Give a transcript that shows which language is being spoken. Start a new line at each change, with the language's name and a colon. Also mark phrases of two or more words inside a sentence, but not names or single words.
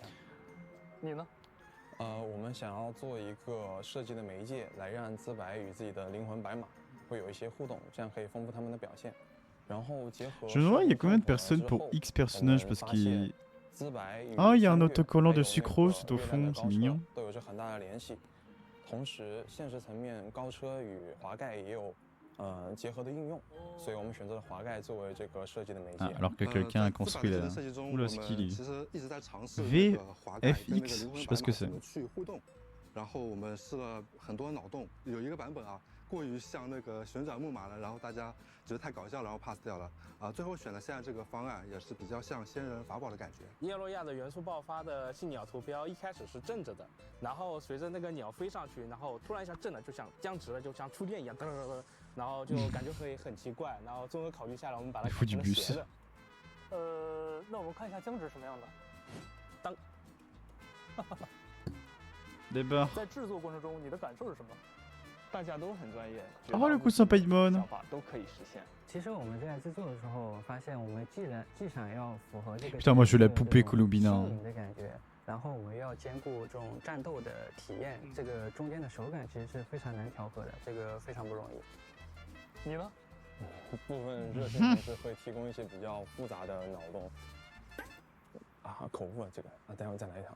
Chinese: 你呢？我们想要做一个设计的媒介，来让资白与自己的灵魂白马会有一些互动，这样可以丰富他们的表现。然后结合
French: Je me demande il y a combien de personnes pour X personnages parce qu'il. Ah, il y a un autocollant de sucrose tout au fond, c'est mignon.
Chinese: 都有着很大的联系。同时，现实层面高车与滑盖也有结合的应用，所以我们选择了滑盖作为这个设计的媒介。
French: Alors que quelqu'un a construit là. Oula, c'est qui lui?
Chinese: 其实一直在尝试
French: VFX, je sais pas ce que c'est.
Chinese: 去互动，然后我们试了很多脑洞，有一个版本啊，过于像那个旋转木马了，然后大家觉得太搞笑，然后 pass 掉了啊。最后选了现在这个方案，也是比较像仙人法宝的感觉。叶洛亚的元素爆发的信鸟图标一开始是正着的，然后随着那个鸟飞上去，然后突然一下正了，就像僵直了，就像触电一样，然后就感觉会很奇怪。然后综合考虑下来，我们把它改成了斜的。那我们看一下僵直什么样的。当。在制作过程中，你的感受是什么？大家都很专业。
French: Oh le coup sympa Edmond.
Chinese: 想法都可以实现。其实我们在制作的时候发现，我们既想要符合这个
French: Putain, moi je veux la poupée Columbina.
Chinese: 的感觉，然后我们要兼顾这种战斗的体验，这个中间的手感其实是非常难调和的，这个非常不容易。你呢？部分热心同事会提供一些比较复杂的脑洞。口误了这个啊，待会再来一条。